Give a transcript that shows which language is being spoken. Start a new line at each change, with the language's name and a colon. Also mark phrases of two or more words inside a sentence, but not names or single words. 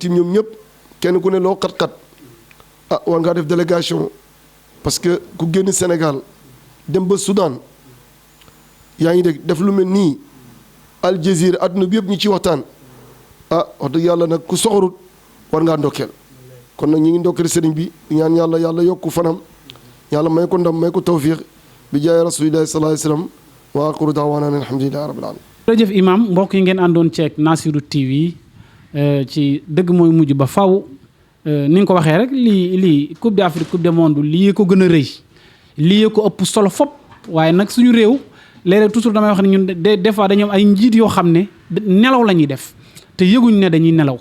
Wolof: tim ñoom ñëpp kenn ku ne loo xat-xat ah war ngaa def
French: délégation parce que
Wolof: ku génn Sénégal dem ba Soudan yaa ngi dégg def lu mel nii Al Jazeera adduna bi yëpp ñu ci waxtaan ah wax dëgg yàlla nag ku soxorut war ngaa ndokkeel kon nag ñi ngi ndokkeel sëriñ bi ñaan yàlla yàlla yokku fanam yàlla may ko ndam may ko tawfiix bi jaay
Arabic: رسول الله صلى الله عليه وسلم وأقول دعوانا الحمد لله رب العالمين.
Wolof: jërëjëf imam mbokk yi ngeen àndoon ceeg Nassirou TV ci dëgg mooy mujj ba faw ni nga ko waxee rek lii coupe d'Afrique coupe du monde lii ko gën a rëy lii ko ëpp solo fop waaye nag suñu réew léeg-léeg toujours damay wax ne ñun
French: des fois
Wolof: dañoo am ay njiit yoo xam ne nelaw la ñuy def te yëguñ ne dañuy nelaw.